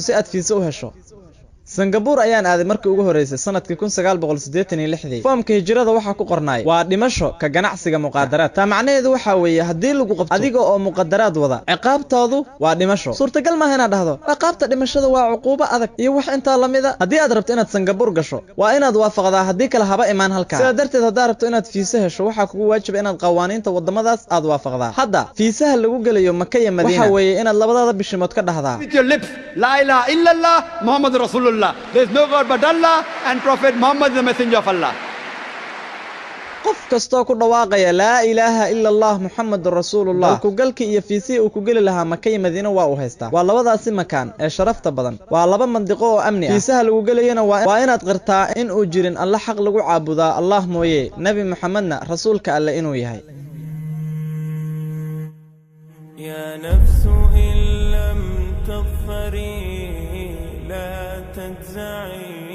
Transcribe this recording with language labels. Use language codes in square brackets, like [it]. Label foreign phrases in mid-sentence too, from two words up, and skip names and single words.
[so] si aad fiisa u hesho Singapore ayaan aaday markii ugu horeysay sanadkii 1986 foomka hijrada waxa ku qornay waa dhimasho ka ganacsiga muqaadaraad taa macnaheedu waxa weeye hadii lagu qabto adiga oo muqaadaraad wada ciqaabtoodu waa dhimasho suurtagal ma ahna dhahdo ciqaabta dhimashada waa cuquubo adag iyo wax inta lamida hadii aad rabto inaad Singapore gasho waa inaad waafaqdaa hadii kala haba imaan halka sida darteed hadaa rabto inaad fiisa hesho waxa kugu waajib inaad qawaaniinta wadamadaas aad waafaqdaa hadda fiisaha lagu galayo Maka iyo Madiina waxa weeye inaad labadaba bishimood ka dhahdaa [ar] لا إله إلا الله محمد رسول الله [en] there is no God but Allah and Prophet Muhammad the messenger of Allah [so] qof kasto ku dhawaaqaya [ar] لا إله إلا الله محمد رسول الله [so] ku galki iyo fiisi uu ku gali lahaa Maka iyo Madiina waa u haystaa waa labadaasi makaan ee sharafta badan waa laba mandiqo oo amni ah fiisaha lagu galayna waa inaad qirtaa in uu jirin Allah xaq lagu caabudaa Allah mooyee nabi Muhammadna rasuulka Allah inuu yahay [ar] يا نفس إن لم تظفري لا تجزعي